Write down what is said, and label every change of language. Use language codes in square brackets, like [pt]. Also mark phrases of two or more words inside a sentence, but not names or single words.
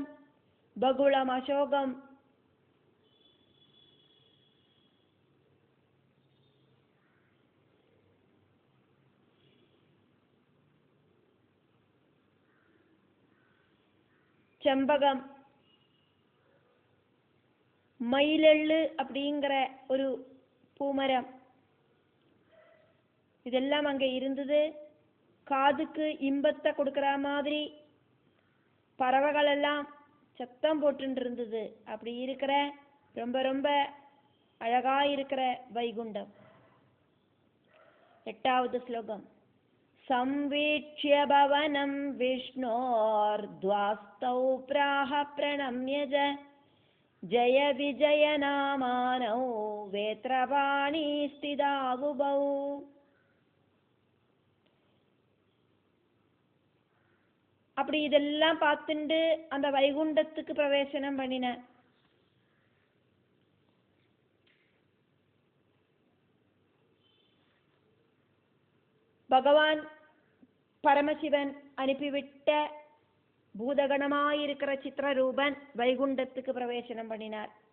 [ta] பகுளம் அசோகம், செம்பகம், மயிலெள்ளு அப்படிங்கிற ஒரு பூமரம், இதெல்லாம் அங்க இருந்தது. காதுக்கு இன்பத்தை கொடுக்கிற மாதிரி பறவைகள் எல்லாம் சத்தம் போட்டு இருந்தது. அப்படி இருக்கிற ரொம்ப ரொம்ப அழகா இருக்கிற வைகுண்டம். எட்டாவது ஸ்லோகம். [sa] संवीक्ष्य भवनं विष्णोर्ध्वास्तौ प्राह प्रणम्य जय विजय नामानौ वेत्रपाणि स्थितावुभौ. [ta] அப்படி இதெல்லாம் பார்த்துண்டு அந்த வைகுண்டத்துக்கு பிரவேசனம் பண்ணின. பகவான் பரமசிவன் அனுப்பிவிட்ட பூதகணமாயிருக்கிற சித்திரரூபன் வைகுண்டத்துக்கு பிரவேசனம் பண்ணினார்.